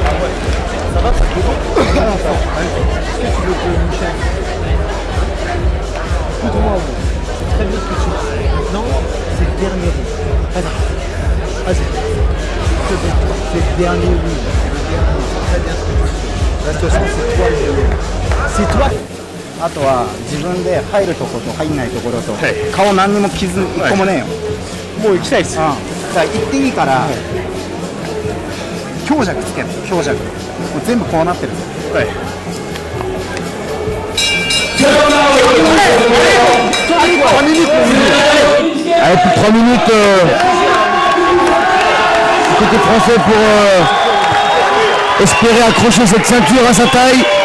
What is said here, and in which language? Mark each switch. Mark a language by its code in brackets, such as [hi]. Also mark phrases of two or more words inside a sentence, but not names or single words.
[fr] Ça va, qu'est-ce que tu veux que Michel? Écoute-moi, c'est très bien ce que tu dis. Non, c'est le dernier round. Vas-y. C'est bien. C'est le dernier round. C'est très bien ce que tu dis. De toute façon, c'est toi le dernier. C'est toi. [ja] あとは自分で入るところと入んないところと、顔何にも傷一個もねえよ、もう行きたいですよ。だから行っていいから、強弱つける、強弱もう全部こうなってる、 [fr] Allez, plus de 3 minutes côté français pour espérer accrocher cette ceinture à sa taille.